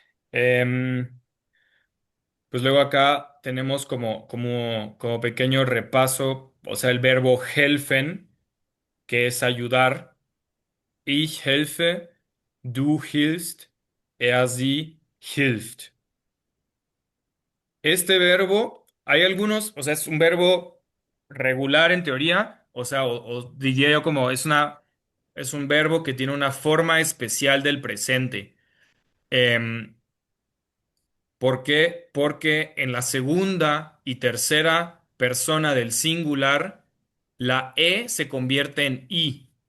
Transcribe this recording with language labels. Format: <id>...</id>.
<es>Em, pues luego acá tenemos como pequeño repaso, o sea, el verbo helfen, que es ayudar.</es> <de>Ich helfe, du hilfst, sie hilft.</de> <es>Este verbo, hay algunos, o sea, es un verbo regular en teoría, o sea, o diría yo como es un verbo que tiene una forma especial del presente. Em, ¿Por qué? Porque en la segunda y tercera persona del singular, la E se convierte en I.</es>